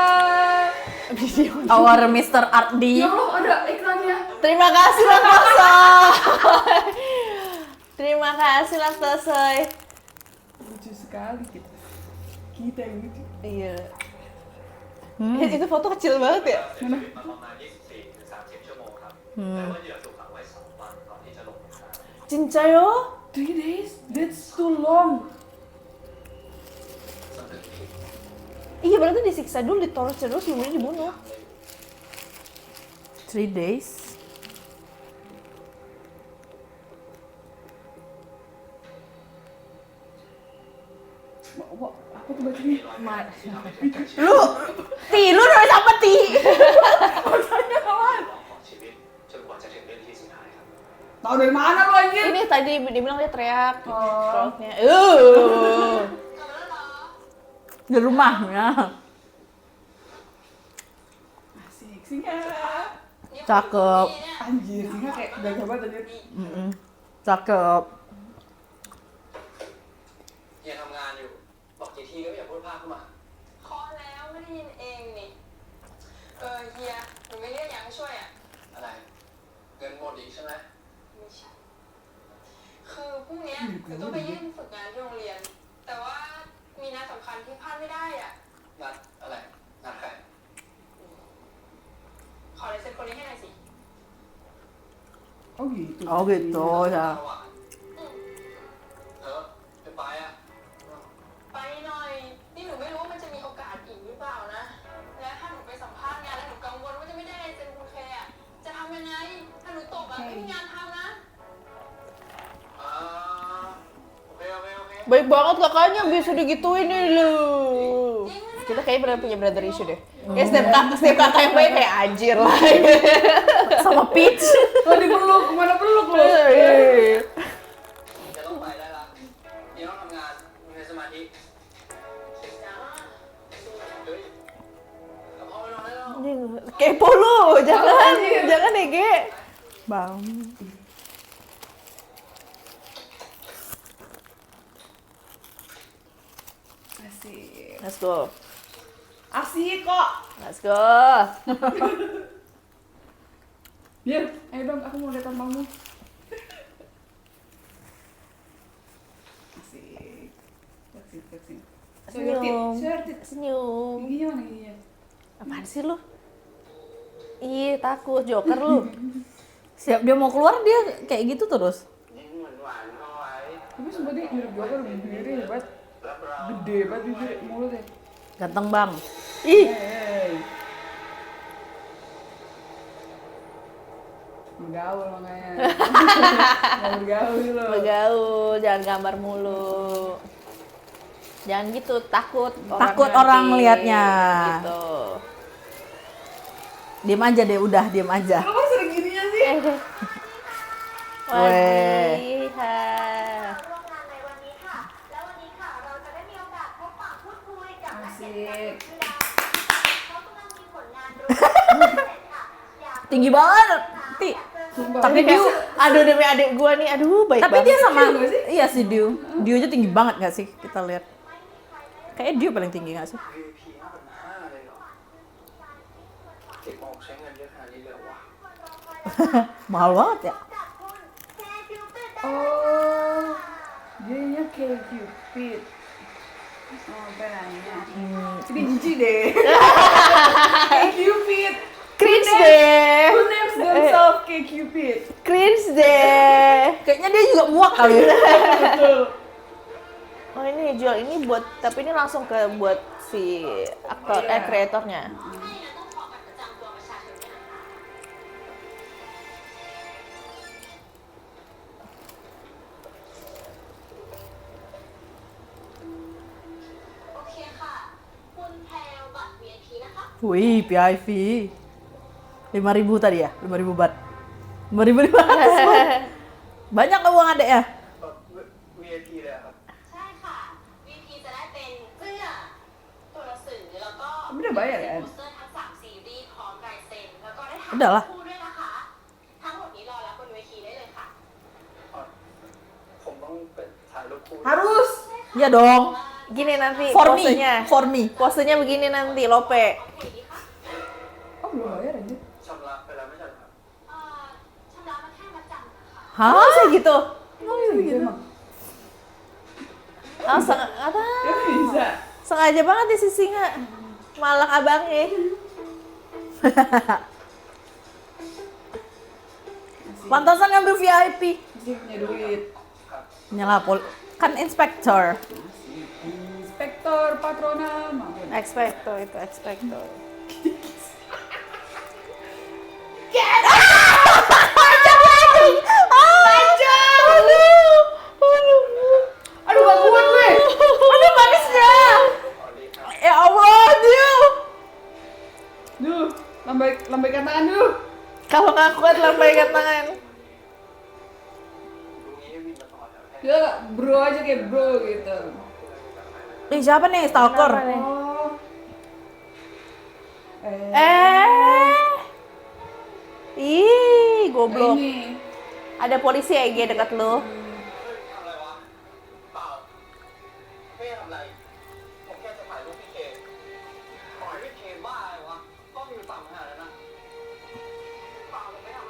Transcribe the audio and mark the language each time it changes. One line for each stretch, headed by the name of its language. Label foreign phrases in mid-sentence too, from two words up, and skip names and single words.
English: Our Mr.
Indonesian: Ardi. Ya Allah, ada iklannya. Terima kasih lah Laktosoy. Terima kasih Laktosoy. Lucu sekali kita. Kita yang lucu. Iya. Itu foto kecil banget ya?
Thai: ประมาณ 24-30 ชั่วโมงครับแต่ว่าเหยื่อถูกขังไว้ 2 วันก่อนที่จะหลบหนีครับ
Indonesian: Cincayo?
English: 3 days? That's too long.
Indonesian: Iya berarti disiksa dulu, ditorture dulu sebelum dia dibunuh.
English: 3 days.
Indonesian: Wah, apa tuh bacanya? Lu nulis apa, Ti?
Thai: ของชีวิตจนกว่าจะถึงเรื่องที่สุดท้ายครับ
Indonesian: Tahu dari mana lu anjir? Ini tadi dibilang dia teriak. Oh. Throatnya. Di rumahnya. Asik, Singa. Cakep. Anjir, Singa kayak gagah banget anjir. Cakep.
Thai: เฮียทำงานอยู่บอกกี่ทีก็ไม่อยากพูดพลาดเข้ามา เคาะแล้วไม่ได้ยินเองนี่เฮียหนูไม่เรียกอยากให้ช่วยอ่ะ อะไรเงินหมดอีกใช่ไหม ไม่ใช่ คือพรุ่งเนี้ยหนูต้องไปยื่นฝึกงานที่โรงเรียน แต่ว่ามีนัดสำคัญที่พลาดไม่ได้อ่ะ นัดอะไรนัดใคร ขอลายเซ็นคนนี้ให้หน่อยสิ
Indonesian: Oh gitu. Oh gitu ya.
Thai: สว่างจะไปอ่ะ ไปหน่อย นี่หนูไม่รู้ว่ามันจะมีโอกาสอีกหรือเปล่านะ และถ้าหนูไปสัมภาษณ์งานแล้วหนูกังวลว่าจะไม่ได้ลายเซ็นคุณแคร์อะจะทำยังไง ถ้าหนูตกอ่ะไม่มีงานทำนะ โอเค
Indonesian: Baik banget kakaknya bisa digituin nih lu. Kita kayaknya benar punya
English: brother issue
Indonesian: deh. Ya setiap kakak yang baik kayak anjir lah. Sama Peach. Lo dipeluk, kemana peluk lo?
Thai: จะต้องไปได้ละเดี๋ยวต้องทำงานมีสมาธิเฮ้ยกลับห้องไปนอนได้แล้ว
Indonesian: Kepo lu, jangan Ege. Bang. Asik.
English: Let's go.
Indonesian: Asik kok.
English: Let's go.
Indonesian: Biar, ayo dong, aku mau lihat tampangmu. Asik. Flexing. Senyum. Shortit. Senyum. Giginya mana giginya? Apaan sih lu? Ih, takut Joker lu. Siap dia mau keluar dia kayak gitu terus.
Thai: ยิ้มหวานๆเข้าไว้
Indonesian: Tapi sumpah dia mirip Joker, bibirnya hebat.
Thai: รับรอง
Indonesian: Gede banget bibir mulutnya. Ganteng bang. Ih, Hey. Bergaul makanya. Mau bergaul lo. bergaul, jangan gambar mulu. Jangan gitu, takut Takut nanti. orang ngelihatnya. Gitu. Diem aja deh, udah diem aja. Lo kok sering gininya sih? Wadiha.
Thai: ร่วมงานในวันนี้ค่ะ แล้ววันนี้ค่ะเราจะได้มีโอกาสพบปะพูดคุยกับนักเขียนการชื่อดังเขากำลังมีผลงานรวมค่ะอยาก
Indonesian: Tinggi banget. Ti. Tapi dia Aduh demi adik gua nih, aduh baik Tapi banget. dia sama, Dio nggak sih? iya sih Dio. Dio aja tinggi banget nggak sih? Kita lihat. Kayaknya Dio paling tinggi nggak sih?
Thai: VIP 5,5 เลยเหรอเก็บออกใช้เงินเยอะขนาดนี้เลยเหรอวะ
Indonesian: Mahal banget ya. Oh, dianya kayak Cupid. Oh, penanya. Ini jijik deh. Kayak Cupid. Cringe deh.
English: Who names themselves
Indonesian: kayak Cupid? Cringe deh. Kayaknya dia juga muak kali. Betul. Oh ini jual ini buat, tapi ini langsung ke buat si aktor, kreatornya.
Thai: ต้องขอบัตรประจำตัวประชาชนด้วยนะคะ โอเคค่ะ คุณแพรวบัตร VIP นะคะ
Indonesian: Wih, PIV. 5.000 tadi ya? 5.000 baht. 5.500. Banyak nggak uang adek ya?
Thai: VIP เลยอะครับ ใช่ค่ะ VIP จะได้เป็นเสื้อตัวหนังสือแล้วก็
Indonesian: Tapi udah bayar ya?
Thai: โปสเตอร์ทั้ง3ซีรีส์พร้อมลายเซ็นแล้วก็ได้ถ่าย
Indonesian: Udah lah.
Thai: คู่ด้วยนะคะ ทั้งหมดนี้รอรับบนเวทีได้เลยค่ะ ผมต้องไปถ่ายรูปคู่
Indonesian: Harus. Iya dong. Gini nanti
English: For me.
Indonesian: posenya.
English: For me.
Indonesian: Posenya begini nanti, Lope.
Thai: โอเคดีค่ะ
Indonesian: Oh, belum bayar aja.
Thai: ชำระไปแล้วไม่ใช่เหรอครับ เอ่อชำระมาแค่มัดจำนะคะ
Indonesian: Hah? Masa gitu? Oh, iya gitu emang. Oh, Ya bisa. sengaja banget nih si Singa. Malang abangnya. Pantasan ngambil VIP. Masih punya duit. Nyala kan inspektor. Inspektor patronal. Mampun. Expecto itu, expecto. Aduh, gak kuat gue. Aduh manisnya. Ya Allah, Dio. Duh, lambaikan tangan dulu. Kalau nggak kuat lambaikan tangan.
Thai: ดูงี้ให้วิ่งมาต่อแถวแทน
Indonesian: Dia bro aja kayak bro gitu. Ih, siapa nih stalker? Kenapa nih? Oh. Ih, goblok. Ini. Ada polisi ya Ege dekat lu.
Thai: ทำอะไรวะ เปล่า ไม่ได้ทำอะไร ผมแค่จะถ่ายรูปพี่เคปล่อยพี่เคบ้าเลยวะต้องอยู่ต่ำขนาดนั้นนะเปล่าผมไม่ทำอะไร